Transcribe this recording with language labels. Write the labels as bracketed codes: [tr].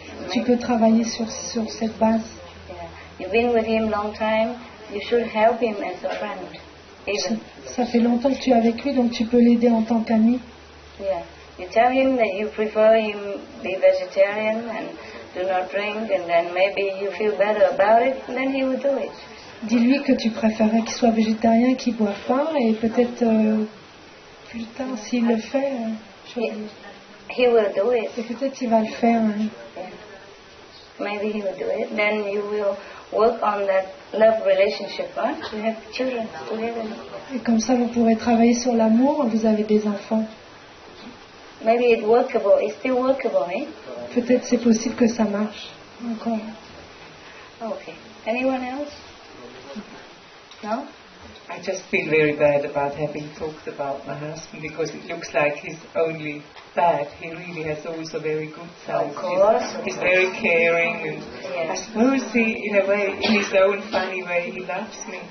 [fr] Tu peux travailler sur cette base. [en] Yeah. You've been with him long time. You should help him as a friend. Even. [fr] Ça fait longtemps que tu es avec lui, donc tu peux l'aider en tant qu'ami. [en] Yeah. You tell him that you prefer him be vegetarian and do not drink, and then maybe you feel better about it, and then he will do it. [fr] Dis-lui que tu préférerais qu'il soit végétarien, qu'il ne boive pas, et peut-être plus tard, s'il le fait, [en] he will do it. [fr] Et peut-être il va le faire. [en] Yeah. Maybe he will do it. Then you will work on that love relationship, right? You have children together. [fr] Et comme ça, vous pourrez travailler sur l'amour. Vous avez des enfants. [en] Maybe it's workable. It's still workable, eh? [fr] Peut-être c'est possible que ça marche encore. [en] Okay. Anyone else? No? I just feel very bad about having talked about my husband because it looks like he's only bad. He really has also very good sides. Of course. He's very caring, and I suppose he, in a way, in his own funny way, he loves me.